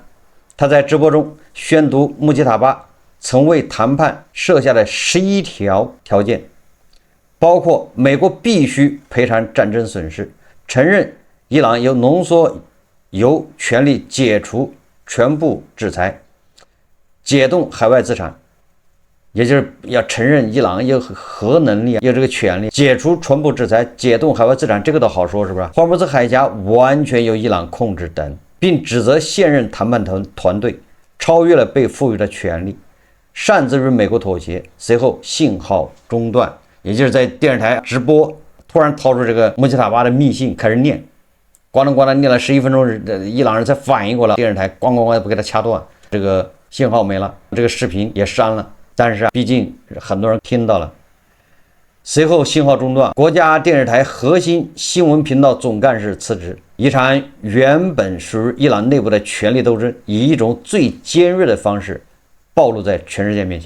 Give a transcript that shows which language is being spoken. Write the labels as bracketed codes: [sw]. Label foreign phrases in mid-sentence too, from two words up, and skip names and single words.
[zh] 他在直播中宣讀穆吉塔巴曾為談判設下的11條條件，包括美國必須賠償戰爭損失，承認伊朗有濃縮鈾權利解除全部制裁，解凍海外資產，也就是要承認伊朗有核能力，有這個權利解除全部制裁，解凍海外資產，這個都好說，是不是？霍爾木茲海峽完全由伊朗控制等，並指責現任談判團隊超越了被賦予的權利，擅自與美國妥協。隨後信號中斷，也就是在電視台直播突然掏出這個穆吉塔巴的密信開始念，咣當咣當念了11分鐘，伊朗人才反應過來，電視台咣咣咣不給他掐斷，這個信號沒了，這個視頻也刪了。但是畢竟很多人聽到了。隨後信號中斷，國家電視台核心新聞頻道總幹事辭職，一場原本屬於伊朗內部的權力鬥爭以一種最尖銳的方式暴露在全世界面前。